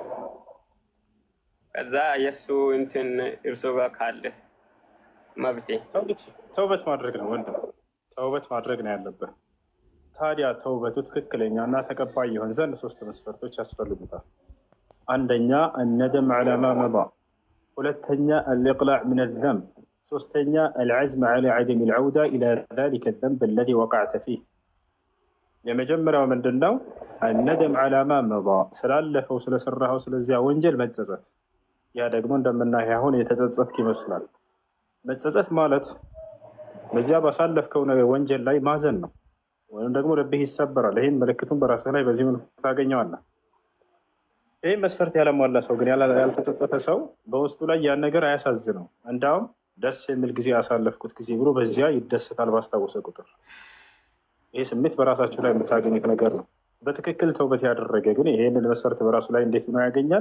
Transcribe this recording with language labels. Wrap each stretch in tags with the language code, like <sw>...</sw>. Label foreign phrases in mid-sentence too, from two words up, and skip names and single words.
<am>ከዛ የእሱ እንትን እርሶ ጋር ካለ መብቴ ተውበት ማድረግ ነው ወንድም፣ ተውበት ማድረግ ነው ያለብህ። ታዲያ ተውበቱ ትክክለኛ እና ተቀባይ ይሆን ዘንድ 3 መስፈርቶች ያስፈልጉታል። አንደኛ</am> <ar>الندم على ما مضى፣</ar> <am>ሁለተኛ</am> <ar>الإقلاع من الذنب፣</ar> <am>ሶስተኛ</am> <ar>العزم على عدم العودة إلى ذلك الذنب الذي وقعت فيه።</ar> <am>የመጀመሪያው ምንድነው?</am> <ar>الندم على ما مضى፣</ar> <am>ስላለፈው ስለሰራኸው ስለዚያ ወንጀል መጸጸት። ያ ደግሞ እንደምናየው አሁን የተጸጸትክ ይመስላል። መጸጸት ማለት በዚያ ባሳለፍከው ወንጀል ላይ ማዘን ነው፣ ወይም ደግሞ ልብህ ይሰበራል። ይህን ምልክቱን በራስህ ላይ በዚህ መልኩ ታገኘዋለህ። ይህ መስፈርት ያለሟላ ሰው ግን ያልተጸጸተ ሰው በውስጡ ላይ ያን ነገር አያሳዝነው። እንዳውም ደስ የሚል ጊዜ ያሳለፍኩት ጊዜ ብሎ በዚያ ይደሰታል ባስታወሰ ቁጥር። ይህ ስሜት በራሳችሁ ላይ የምታገኙት ነገር ነው። በትክክል ተውበት ያደረገ ግን ይህንን መስፈርት በራሱ ላይ እንዴት ሆኖ ያገኛል?</am>